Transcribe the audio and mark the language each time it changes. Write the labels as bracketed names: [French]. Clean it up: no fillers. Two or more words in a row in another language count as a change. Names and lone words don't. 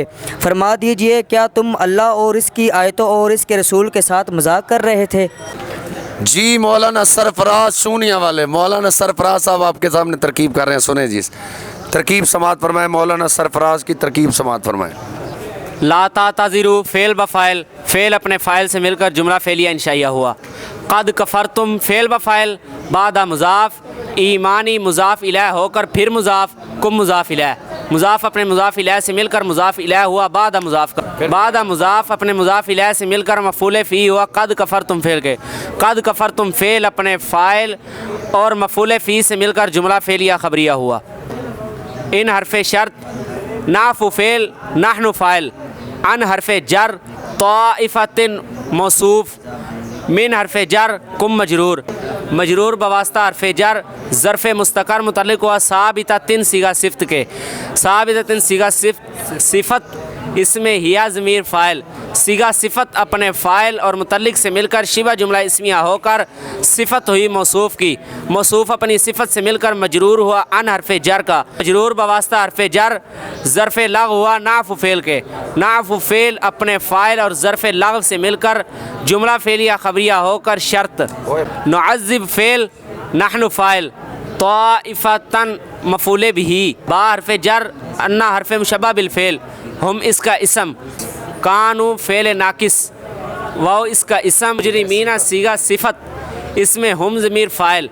[Urdu] فرما دیجیے کیا تم اللہ اور اس کی آیتوں اور اس کے رسول کے ساتھ مذاق کر رہے تھے? جی مولانا سرفراز شونیا والے مولانا سرفراز صاحب آپ کے سامنے ترکیب کر رہے ہیں، سنے جی ترکیب سماعت فرمائیں. مولانا سرفراز کی ترکیب سماعت فرمائیں. [Arabic] لا تعتذروا [Urdu] فعل بفاعل، فعل اپنے فاعل سے مل کر جملہ فعلیہ انشائیہ ہوا. [Arabic] قد کفرتم [Urdu] فعل بفاعل، بعد مضاف، ایمانی مضاف الیہ ہو کر پھر مضاف، کم مضاف الیہ، مضاف اپنے مضاف الیہ سے مل کر مضاف الیہ ہوا بعد مضاف کا، بعد مضاف اپنے مضاف الیہ سے مل کر مفعول فیہ ہوا [Arabic] قد کفرتم [Urdu] فعل کے, [Arabic] قد کفرتم [Urdu] فعل اپنے فاعل اور مفعول فیہ سے مل کر جملہ فعلیہ خبریہ ہوا. ان حرف شرط، نعف فعل, نحن فاعل، عن حرف جر، طائفۃ موصوف، من حرف جر، کم مجرور، مجرور بواسطہ حرف جر، ظرف مستقر متعلق ہوا ثابتۃ صیغہ صفت کے، ثابتۃ صیغہ صفت اس میں ھی ضمیر فاعل، صیغہ صفت اپنے فاعل اور متعلق سے مل کر شبہ جملہ اسمیہ ہو کر صفت ہوئی موصوف کی، موصوف اپنی صفت سے مل کر مجرور ہوا عن حرف جر کا، مجرور بواسطہ حرف جر، ظرف لغو ہوا نعف فعل کے، نعف فعل اپنے فاعل اور ظرف لغو سے مل کر جملہ فعلیہ خبریہ ہو کر شرط، نعذب فعل, نحن فاعل, طائفۃ مفعول بہ, با حرف جر، انّ حرف مشبہ بالفعل، ہم اس کا اسم، کانوا فعل ناقص، واو اس کا اسم، مجرمین صیغہ صفت اس میں ہم ضمیر فاعل,